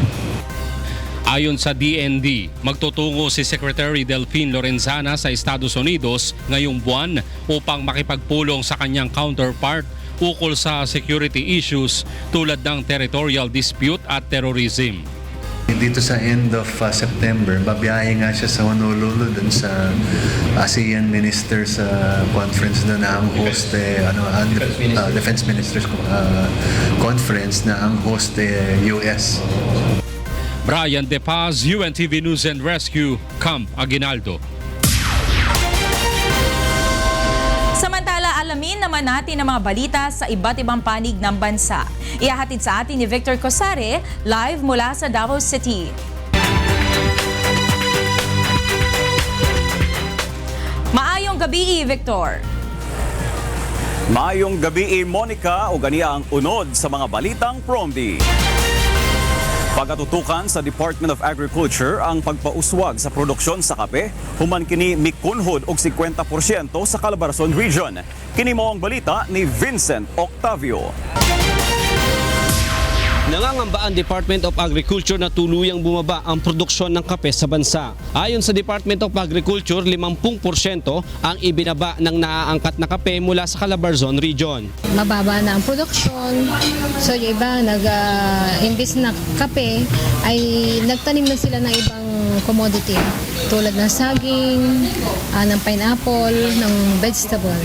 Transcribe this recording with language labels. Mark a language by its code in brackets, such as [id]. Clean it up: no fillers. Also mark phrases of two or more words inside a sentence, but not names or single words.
[tl] Ayon sa DND, magtutungo si Secretary Delfin Lorenzana sa Estados Unidos ngayong buwan upang makipagpulong sa kanyang counterpart ukol sa [en] security issues [tl] tulad ng [en] territorial dispute [tl] at terrorism. Dito sa [en] end of September, [tl] babiyahe nga siya sa Honolulu dun sa ASEAN Ministers Conference na ang host Defense Ministers Conference na ang host US. Brian De Paz, UNTV News and Rescue, Camp Aguinaldo. Samantala, alamin naman natin ang mga balita sa iba't ibang panig ng bansa. Ihahatid sa atin ni Victor Cosare, live mula sa Davao City. [ceb] Maayong gabi, Victor. Maayong gabi, Monica, o ganiya ang unod sa mga balitang Promdi. Pagatutukan sa Department of Agriculture ang pagpauswag sa produksyon sa kape, human kini mikunhod og 50% sa Calabarzon Region. Kini mo ang balita ni Vincent Octavio. [tl] Nangangamba ang Department of Agriculture na tuluyang bumaba ang produksyon ng kape sa bansa. Ayon sa Department of Agriculture, 50% ang ibinaba ng naaangkat na kape mula sa Calabarzon Region. Mababa na ang produksyon, so yung iba imbis na kape ay nagtanim na sila ng ibang commodity tulad ng saging, ng pineapple, ng vegetable.